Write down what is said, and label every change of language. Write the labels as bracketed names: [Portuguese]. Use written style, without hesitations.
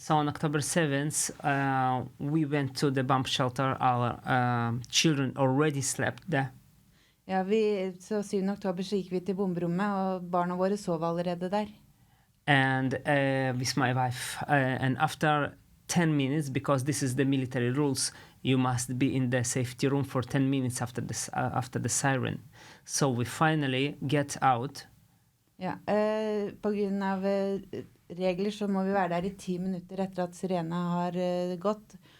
[English] So on October 7th, we went to the bomb shelter. Our children already slept there. [Norwegian] Ja, så 7. oktober så gikk vi til bomberommet, og barna våre sov allerede der. [English] And with my wife, and after 10 minutes, because this is the military rules, you must be in the safety room for 10 minutes after the siren. So we finally get out. [Norwegian] Ja, på grunn av regler så må vi være der i 10 minutter etter at sirena har gått.